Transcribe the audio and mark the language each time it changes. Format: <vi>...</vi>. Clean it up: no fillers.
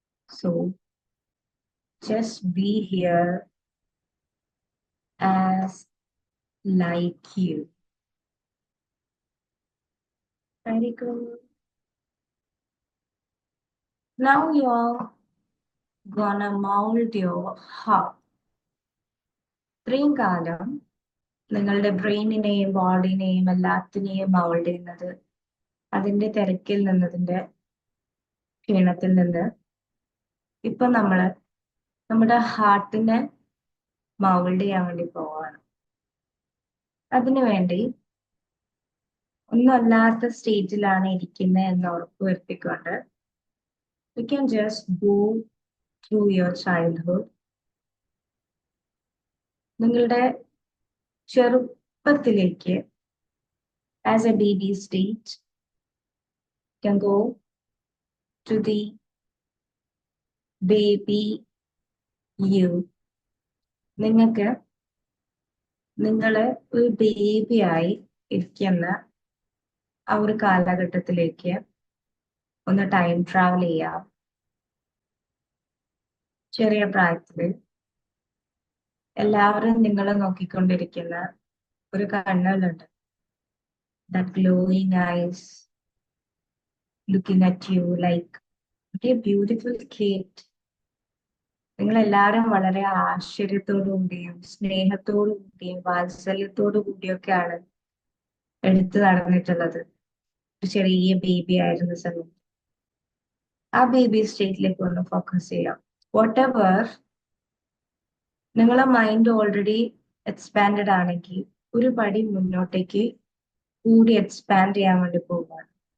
<en>So just be here as like you. Very good. Now you're gonna mold your heart.</en> <ml>ഇത്രയും കാലം നിങ്ങളുടെ ബ്രെയിനിനെയും ബോഡിനെയും എല്ലാത്തിനെയും mould ചെയ്യുന്നത് അതിന്റെ തിരക്കിൽ നിന്നതിന്റെ ക്ഷീണത്തിൽ നിന്ന് ഇപ്പൊ നമ്മള് നമ്മുടെ ഹാർട്ടിനെ മൗൾഡ് ചെയ്യാൻ വേണ്ടി പോവാണ്. അതിനുവേണ്ടി ഒന്നുമല്ലാത്ത സ്റ്റേജിലാണ് ഇരിക്കുന്നത് എന്ന് ഉറപ്പുവരുത്തിക്കൊണ്ട്</ml> <en>we can just go through your childhood.</en> <ml>നിങ്ങളുടെ ചെറുപ്പത്തിലേക്ക് as a baby stage, you can go to the baby you. നിങ്ങൾക്ക് നിങ്ങള് ഒരു ബേബിയായി ഇരിക്കുന്ന ആ ഒരു കാലഘട്ടത്തിലേക്ക് ഒന്ന് ടൈം ട്രാവൽ ചെയ്യാം. ചെറിയ പ്രായത്തില് എല്ലാവരും നിങ്ങളെ നോക്കിക്കൊണ്ടിരിക്കുന്ന ഒരു കണ്ണുകളുണ്ട്.</ml> <en>That glowing eyes looking at you like a beautiful kid.</en> <ml>നിങ്ങൾ എല്ലാവരും വളരെ ആശ്ചര്യത്തോടു കൂടിയും സ്നേഹത്തോടു കൂടിയും വാത്സല്യത്തോടു കൂടിയൊക്കെയാണ് എടുത്തു നടന്നിട്ടുള്ളത്. ഒരു ചെറിയ ബേബി ആയിരുന്ന സമയത്ത് ആ ബേബി സ്റ്റേറ്റിലേക്ക് ഒന്ന് ഫോക്കസ് ചെയ്യാം. വാട്ട് എവർ നിങ്ങളെ മൈൻഡ് ഓൾറെഡി എക്സ്പാൻഡഡ് ആണെങ്കിൽ ഒരു പടി മുന്നോട്ടേക്ക് കൂടി എക്സ്പാൻഡ് ചെയ്യാൻ വേണ്ടി പോവുകയാണ്.</ml>